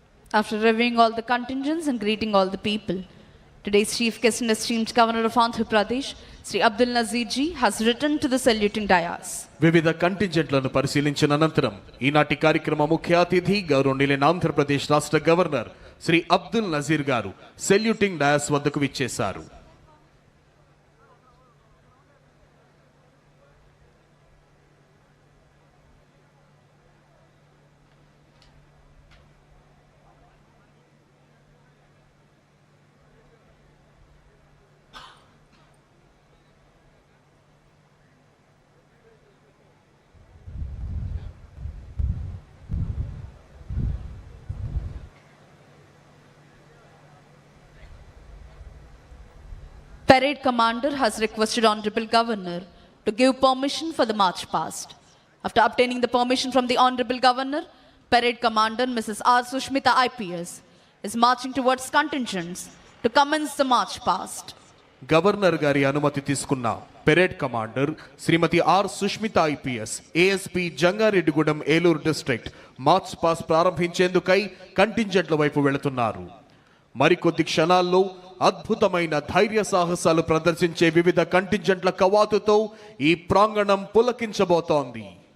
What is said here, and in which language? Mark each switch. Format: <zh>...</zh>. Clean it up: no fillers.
<en>After reviewing all the contingents and greeting all the people, today's chief guest and esteemed governor of Andhra Pradesh, Sri Abdul Nazeer ji, has returned to the saluting dais.</en> <te>వివిధ కంటింజెంట్లను పరిశీలించిన అనంతరం ఈనాటి కార్యక్రమ ముఖ్య అతిథి గౌరవనీయులైన ఆంధ్రప్రదేశ్ రాష్ట్ర governor Shri Abdul Nazir గారు సెల్యూటింగ్ డయాస్ వద్దకు విచ్చేశారు.</te> <en>Parade commander has requested Honorable Governor to give permission for the march past. After obtaining the permission from the Honorable Governor, Parade Commander Mrs. R. Sushmita IPS is marching towards contingents to commence the march past.</en> <te>Governor గారి అనుమతి తీసుకున్న parade commander Shrimati are Sushmita IPS ASP Jangareddygudem Eluru district March pass ప్రారంభించేందుకై కంటింజెంట్ల వైపు వెళుతున్నారు. మరికొద్ది క్షణాల్లో అద్భుతమైన ధైర్య సాహసాలు ప్రదర్శించే వివిధ కంటింజెంట్ల కవాతుతో ఈ ప్రాంగణం పులకించబోతోంది.</te>